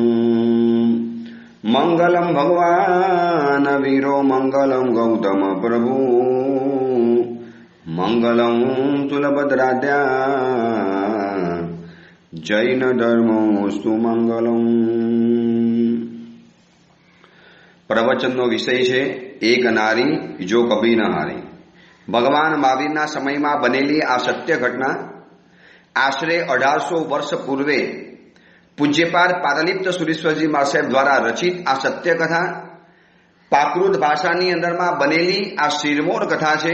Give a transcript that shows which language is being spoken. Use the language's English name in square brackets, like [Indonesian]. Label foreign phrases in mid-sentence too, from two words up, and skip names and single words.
[Sanskrit] मंगलम भगवान वीरो मंगलम गौतम प्रभु मंगलम तुलभद्राद्या जैन धर्मोस्तु मंगलम। [Gujarati] प्रवचनનો વિષય છે એક નારી જો કભી ન હારી। ભગવાન મહાવીરના સમયમાં બનેલી આ સત્ય ઘટના આશરે 1800 વર્ષ પૂર્વે પૂજ્યપાદ પાદલિપ્ત સુરેશ્વરજી મહાસાહેબ દ્વારા રચિત આ સત્ય કથા પ્રાકૃત ભાષાની અંદરમાં બનેલી આ શિરમોર કથા છે।